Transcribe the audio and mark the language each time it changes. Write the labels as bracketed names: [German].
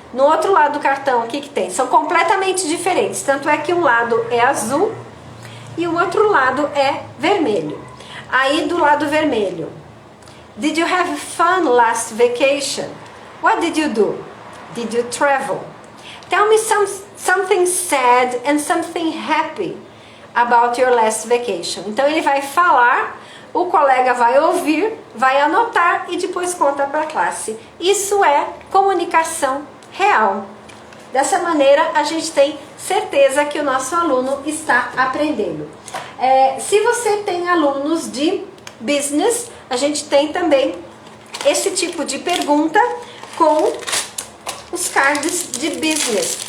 [Portuguese] No outro lado do cartão, o que tem? São completamente diferentes. Tanto é que um lado é azul e o outro lado é vermelho. Aí do lado vermelho. [English] Did you have fun last vacation? What did you do? Did you travel? Tell me something sad and something happy about your last vacation. [Portuguese] Então ele vai falar, o colega vai ouvir, vai anotar e depois conta para a classe. Isso é comunicação real. Dessa maneira a gente tem certeza que o nosso aluno está aprendendo. Se você tem alunos de business, a gente tem também esse tipo de pergunta com os cards de business.